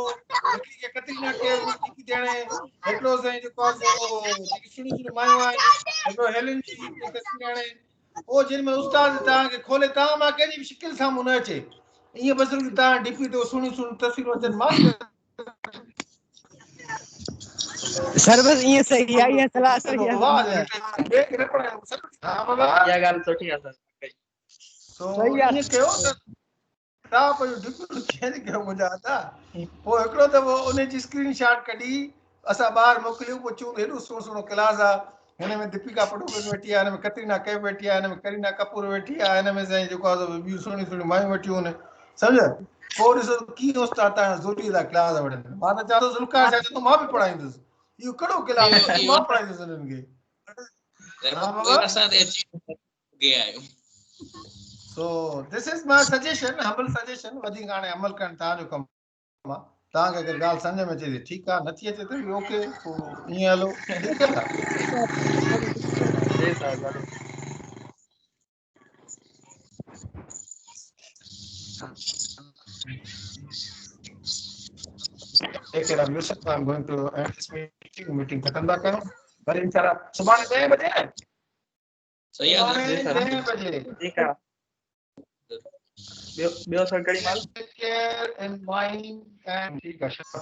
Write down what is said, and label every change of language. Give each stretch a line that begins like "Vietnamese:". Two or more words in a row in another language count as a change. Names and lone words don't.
Sindhi: हिकिड़ी खे कतरीना कैफ में डीपी ते हाणे हिकिड़ो साईं जेको आहे सो जेकी सुहिणियूं सुहिणियूं मायूं आहिनि, हिकिड़ो हेलन जी तस्वीर हाणे. पोइ जिन में उस्ताद तव्हांखे खोले, तव्हां मां कंहिंजी बि शिकिल साम्हूं न अचे. ईअं बसि तव्हां डीपी ते सुहिणियूं सुहिणियूं तस्वीरूं अचनि. मां
Urdu: سر بس یہ صحیح ہے۔ یہ صلاح صحیح ہے. ये सलाह सही है. वाह या
Sindhi: गाल सुठी है सर. सो ईअं कयो त तव्हां पंहिंजो
English: DP change
Sindhi: कयो मुंहिंजा हथा. पोइ हिकिड़ो दफ़ो उन जी स्क्रीन शॉट कढी असां ॿाहिरि मोकिलियूं. पोइ चूं हेॾो सुहिणो सुहिणो क्लास आहे. हिन में दीपिका पडुकोन वेठी आहे, हिन में कतरीना कैफ वेठी आहे, हिन में करीना कपूर वेठी आहे, हिन में साईं जेको आहे ॿियूं सुहिणियूं सुहिणियूं मायूं वेठियूं आहिनि. सम्झ? पोइ ॾिसो कीअं उस्ताद तव्हां ज़ोरी था क्लास वठनि. मां त चवां थो ज़ुल्कार छा चवंदो मां बि पढ़ाईंदुसि. इहो कहिड़ो क्लास आहे? मां पढ़ाईंदुसि हिननि खे.
English: So this is my suggestion, humble suggestion.
Sindhi: वधीक हाणे अमल करण तव्हांजो कमु आहे. तव्हांखे अगरि ॻाल्हि सम्झ में अचे थी ठीकु आहे, नथी अचे त बि ओके, पोइ ईअं हलो, ठीकु आहे।
Urdu: جی سر ضرور.
English: Take care of yourself. I'm going to end this meeting.
Sindhi: Meeting खत्म था करूं। वरी इंशाल्लाह सुभाणे 10 बजे। सही आहे सुभाणे
Urdu: جی سر. 10 بجے.
Sindhi: ठीक आहे। ॿियो सर कहिड़ी माल?
English: Take care in mind and
Sindhi: ठीक आहे।